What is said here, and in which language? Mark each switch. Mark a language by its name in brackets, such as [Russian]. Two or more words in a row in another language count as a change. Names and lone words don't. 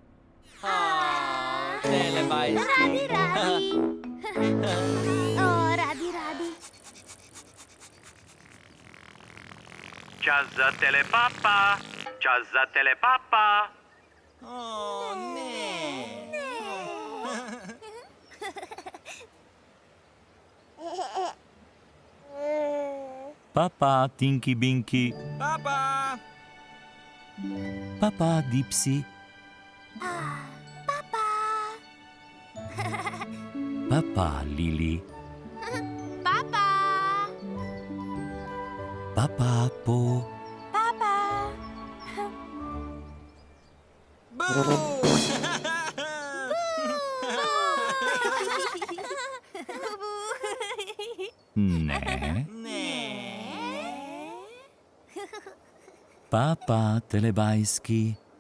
[Slovenian] Telebajski. Radi. O, radi. Čas za telepapa. Čas za telepapa. O, ne. Papa, Tinky Binky, Papa. papa, Dipsy, papa, Lili, Papa. papa, Po, ne, Ne. papa, telebajski,